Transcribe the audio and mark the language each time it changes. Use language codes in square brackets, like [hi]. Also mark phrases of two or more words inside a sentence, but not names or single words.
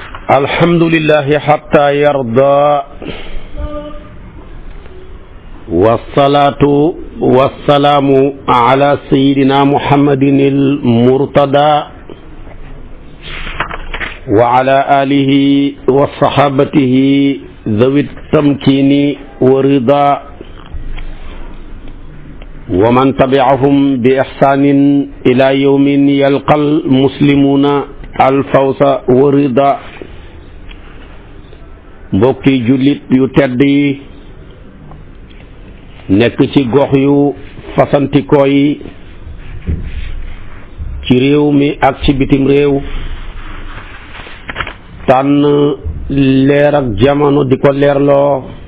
[ar] الحمد لله حتى يرضى والصلاة والسلام على سيدنا محمد المرتضى وعلى آله وصحابته ذوي التمكين والرضا ومن تبعهم بإحسان إلى يوم يلقى المسلمون الفوز والرضا. [wo] mbokki jullit yu tedd yi nekk ci gox yu fasantikoo yi ci réew mi ak ci bitim réew tànn leer ak jamono di ko leerloo